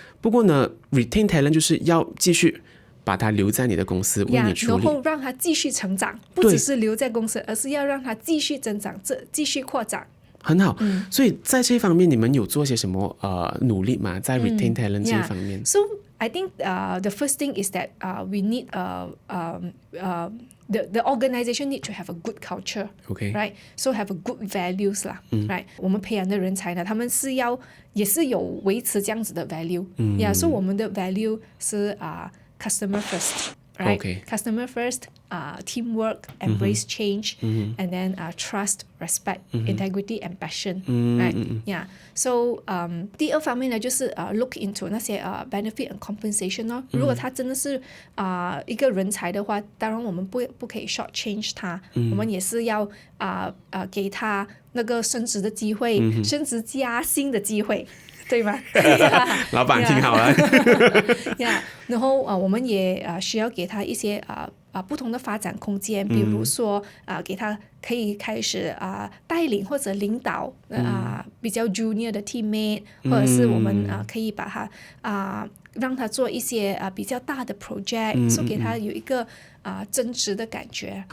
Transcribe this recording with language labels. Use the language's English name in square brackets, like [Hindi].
[Chinese] 不过呢 retain talent 就是要继续把他留在你的公司为你处理，然后让他继续成长，不只是留在公司，而是要让他继续增长，继续扩展。很好，所以在这一方面你们有做些什么努力吗？在 retain talent 这一方面 [English] ？So I think the first thing is that we need the organization need to have a good culture, right? So have a good values 啦right? [Chinese] 我们培养的人才呢，他们也是有维持这样子的 value， so 我们的 value 是 customer first, right? [English] Customer first, teamwork, embrace change, and then trust, respect, integrity, and passion, right? [Chinese] So 第二方面呢，就是 look into 那些 benefit and compensation 咯。如果他真的是一个人才的话，当然我们不可以 short change 他，我们也是要给他那个升职的机会，升职加薪的机会。对吗？老板听好了。然后我们也需要给他一些不同的发展空间，比如说给他可以开始带领或者领导比较 junior 的 teammate， 或者是我们可以把他让他做一些比较大的 project， 所以给他有一个增值的感觉。